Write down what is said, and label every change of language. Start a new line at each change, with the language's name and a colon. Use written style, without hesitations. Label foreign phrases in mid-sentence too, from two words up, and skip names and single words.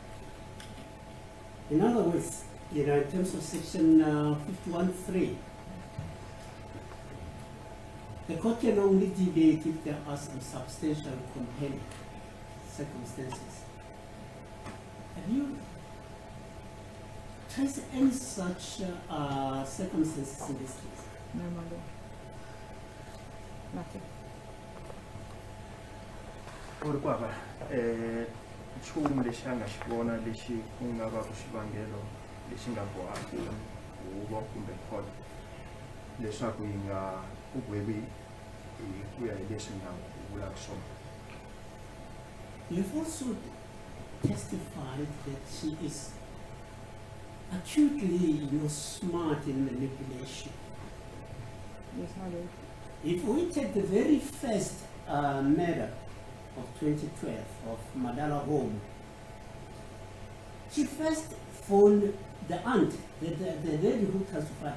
English: In other words, in terms of section 51.3, the court can only deviate if there are some substantial and compelling circumstances. Have you traced any such circumstances in this case? No, my lord. Nothing.
Tsonga: U ri ku hava nchumu lexi a nga xi vona lexi ku nga va ku xivangelo lexi nga bohaka huvo kumbe court leswaku yi nga ku gwevi hi ku ya hi leswi nga vulaka swona.
English: You've also testified that she is acutely smart in manipulation. Yes, my lord. If we take the very first murder of 2012 of Madala Home, she first phoned the aunt, the lady who testified.